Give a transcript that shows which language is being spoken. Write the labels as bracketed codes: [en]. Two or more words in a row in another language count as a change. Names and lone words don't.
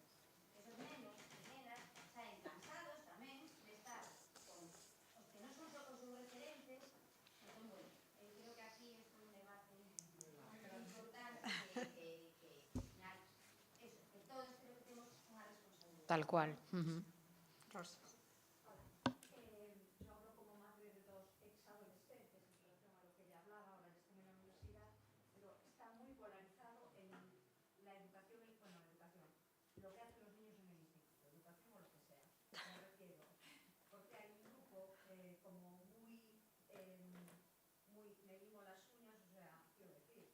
[gl] Esos nenos e nenas saen cansados tamén de estar con os que non son só os seus referentes. Entón, bueno, eu creo que aquí é un debate importante que todos creo que temos unha responsabilidade. [es] Tal cual. Rosa. Yo hablo como madre de dos exadolescentes en relación a lo que ella hablaba, ahora ya están en la universidad, pero está muy polarizado en la educación, bueno, la educación, lo que hacen los niños en el instituto, educación o lo que sea, me refiero, porque hay un grupo como muy, me limo las uñas, o sea, quiero decir,